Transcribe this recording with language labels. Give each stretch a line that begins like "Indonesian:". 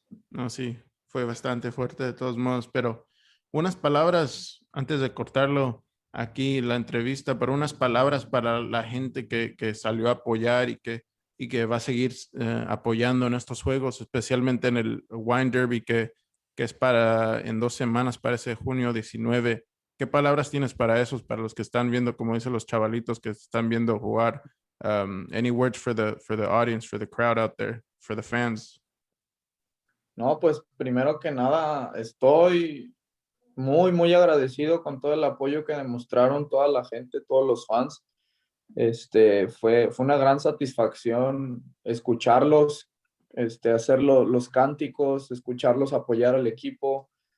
Spanish: No, sí, fue bastante fuerte de todos modos, pero unas palabras antes de cortarlo aquí la entrevista, pero unas palabras para la gente que salió a apoyar y que va a seguir apoyando en estos juegos, especialmente en el Wine Derby que es para en 2 semanas, parece junio 19. ¿Qué palabras tienes para esos, para los que están viendo, como dicen los chavalitos que están viendo jugar?
English: Any words for the audience, for the crowd out there, for the fans?
Spanish: No, pues primero que nada, estoy muy, muy agradecido con todo el apoyo que demostraron toda la gente, todos los fans. Fue una gran satisfacción escucharlos, hacer los cánticos, escucharlos apoyar al equipo.